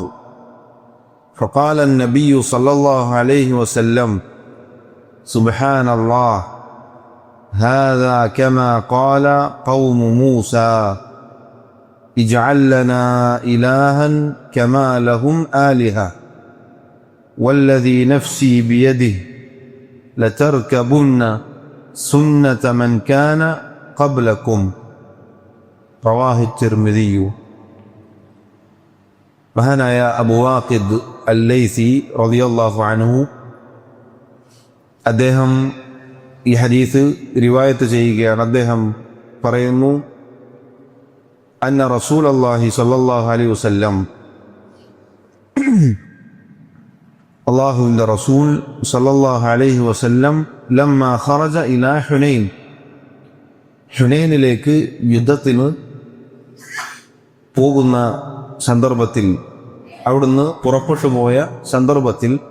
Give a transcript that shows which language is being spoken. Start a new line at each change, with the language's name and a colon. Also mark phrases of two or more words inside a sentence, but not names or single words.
Arabic: فقال النبي صلى الله عليه وسلم سبحان الله، هذا كما قال قوم موسى اجعل لنا إلها كما لهم آلهة، والذي نفسي بيده لتركبن سنة من كان قبلكم. رواه الترمذي.
Malayalam: മഹാനായ അബൂ വാഖിദ് അൽ-ലൈസി
Arabic: رضي الله عنه
Malayalam: അദ്ദേഹം ഈ ഹദീസ് റിവായത്ത് ചെയ്യുകയാണ്. അദ്ദേഹം പറയുന്നു,
Arabic: أن رسول الله صلى الله عليه وسلم
Malayalam: അള്ളാഹുവിൻ്റെ റസൂൽ
Arabic: صلى الله عليه وسلم لما خرج إلى حنين,
Malayalam: ഹുനൈനിലേക്ക് യുദ്ധത്തിന് പോകുന്ന സന്ദർഭത്തിൽ, അവിടുന്ന് പുറപ്പെട്ടു പോയ സന്ദർഭത്തിൽ